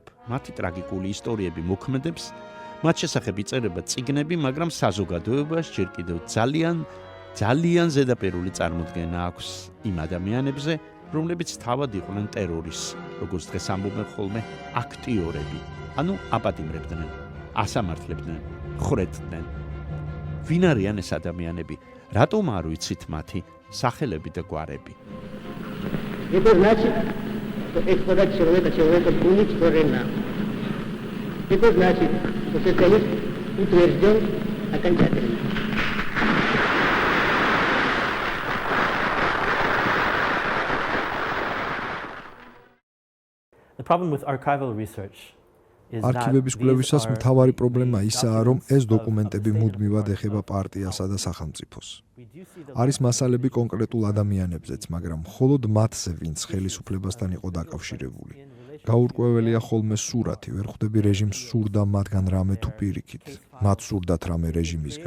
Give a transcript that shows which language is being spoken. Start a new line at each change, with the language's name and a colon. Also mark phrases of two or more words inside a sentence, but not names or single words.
Georgian: მათი ტრაგიკული ისტორიები მოქმედებს, მათ შესახებ იწერება წიგნები, მაგრამ საზოგადოებას ჯერ კიდევ ძალიან ზედაპირული წარმოდგენა აქვს იმ ადამიანებზე, რომლებიც თავად იყვნენ ტერორის, როგორც დღეს ამბობენ ხოლმე, აქტიორები, ანუ აპატიმრებდნენ, ასამართლებდნენ, ხრეთდნენ. ვინ არიან ეს ადამიანები? რატომ არ ვიცით მათი სახელები და გვარები?
Russian: Это значит, что эксплуатация человека уничтожена. Это значит, что социализм утвержден окончательно.
English: The problem with archival research is that
Georgian: არქივების კვლევისას მთავარი პრობლემა ისაა, რომ ეს დოკუმენტები მუდმივად ეხება პარტიასა და სახელმწიფოს. არის მასალები კონკრეტულ ადამიანებზეც, მაგრამ მხოლოდ მათზე, ვინც ხელისუფლებასთან იყო დაკავშირებული. გაურკვეველია ხოლმე სურათი, ვერ ხვდები რეჟიმს სურდა მათგან რამე თუ პირიქით, მათ სურდათ რამე რეჟიმისგან.